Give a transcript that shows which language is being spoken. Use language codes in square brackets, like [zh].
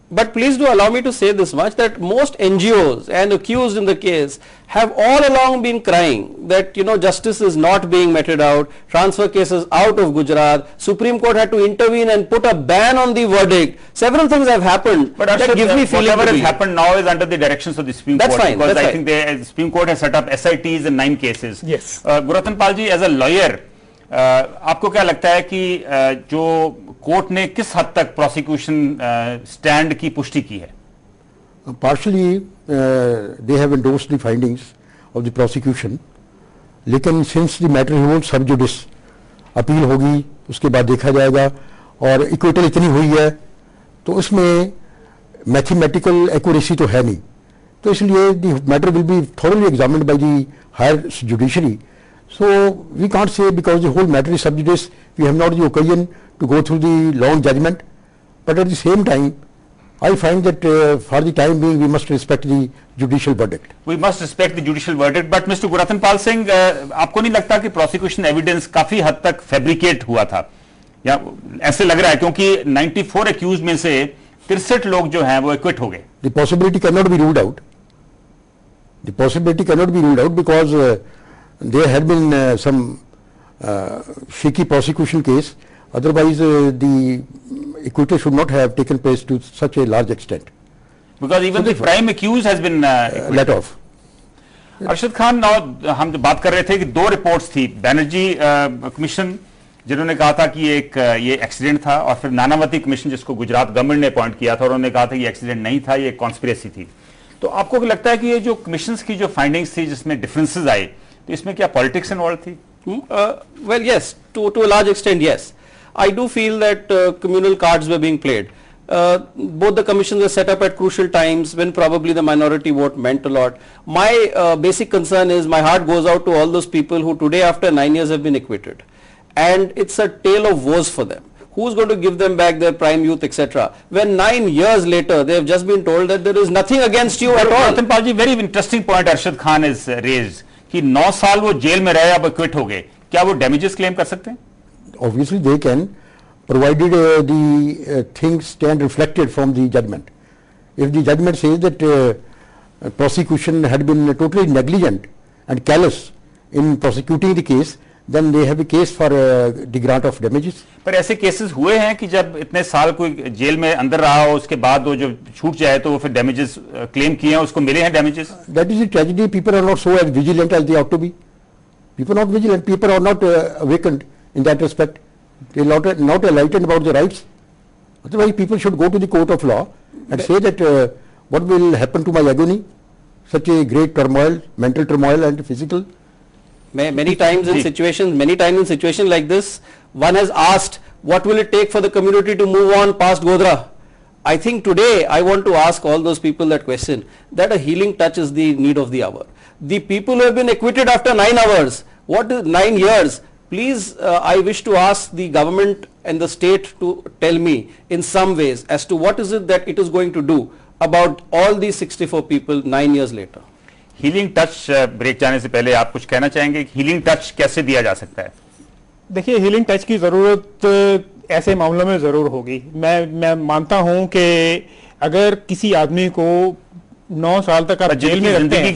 [en] But please do allow me to say this much, that most NGOs and accused in the case have all along been crying that, you know, justice is not being meted out, transfer cases out of Gujarat, Supreme Court had to intervene and put a ban on the verdict. Several things have happened, but that give me feeling. Whatever has happened now is under the directions of the Supreme That's Court. Fine, because that's I fine. think the Supreme Court has set up SITs in 9 cases. Yes. [hi] Gurratan Pal ji, as a lawyer, आपको क्या लगता है कि जो court ने किस हद तक प्रोसिक्यूशन स्टैंड की पुष्टि की है? [en] Partially, they have endorsed the findings of the prosecution. [hi] लेकिन [en] since the matter holds sub judice, [hi] appeal होगी, उसके बाद देखा जाएगा और इक्वेटल इतनी हुई है तो उसमें मैथमेटिकल एक्यूरेसी तो है नहीं, तो इसलिए [en] the matter will be thoroughly examined by the higher judiciary. So we can't say because the whole matter is sub judice, we have not the occasion to go through the long judgment. But at the same time, I find that for the time being we must respect the judicial verdict. We must respect the judicial verdict, but Mr. [hi] Gurratnpal Singh, आपको नहीं लगता कि [en] prosecution evidence [hi] काफी हद तक fabricate हुआ था, या ऐसे लग रहा है, क्योंकि 94 accused में से 63 लोग जो हैं वो acquit हो गए. [en] The possibility cannot be ruled out. The possibility cannot be ruled out because there had been some shaky prosecution case. Otherwise, the acquittal should not have taken place to such a large extent. Because even the prime accused has been let off. [hi] Arshad Khan, हम जो बात कर रहे थे कि 2 reports थी, Banerjee commission जिन्होंने कहा था कि ये एक्सीडेंट था, और फिर नानावती कमीशन जिसको गुजरात गवर्नमेंट ने अपॉइंट किया था और उन्होंने कहा था कि एक्सीडेंट नहीं था, ये कॉन्स्पिरेसी थी. तो आपको लगता है कि ये जो कमीशंस की जो फाइंडिंग्स थी जिसमें डिफरेंसेस आए, तो इसमें क्या पॉलिटिक्स इन्वॉल्व थी? [en] Well, yes, to a large extent, yes. I do feel that communal cards were being played. Both the commissions were set up at crucial times when probably the minority vote meant a lot. My basic concern is, my heart goes out to all those people who today after 9 years have been acquitted. And it's a tale of woes for them. Who's going to give them back their prime youth, etc. When 9 years later, they have just been told that there is nothing against you at all. [hi] Gurratnpal ji, [en] very interesting point Arshad Khan has raised, [hi] कि 9 साल वो jail में रहे, अब acquit हो गए, क्या वो [en] damages claim [hi] कर सकते हैं? [en] Obviously they can, provided the things stand reflected from the judgment. If the judgment says that prosecution had been totally negligent and callous in prosecuting the case, then they have a case for the grant of damages. [hi] पर ऐसे cases हुए हैं कि जब इतने साल कोई jail में अंदर रहा हो, उसके बाद वो जो छूट जाए तो वो फिर damages claim किए हैं, उसको मिले हैं damages? [en] That is the tragedy. People are not so as vigilant as they ought to be. People are not vigilant. People are not awakened in that respect. They are not enlightened about the rights. Otherwise, people should go to the court of law and say that what will happen to my agony, such a great turmoil, mental turmoil and physical. Many times in situations like this, one has asked, what will it take for the community to move on past Godhra? I think today I want to ask all those people that question, that a healing touch is the need of the hour. The people who have been acquitted after 9 hours, what is 9 years? Please, I wish to ask the government and the state to tell me in some ways as to what is it that it is going to do about all these 64 people 9 years later. [hi] Healing touch, break जाने से पहले आप कुछ कहना चाहेंगे? Healing touch कैसे दिया जा सकता है? देखिए, हीलिंग टच की जरूरत ऐसे मामलों में जरूर होगी. मैं मानता हूं कि अगर किसी आदमी को 9 साल तक आप जेल में रखते हैं,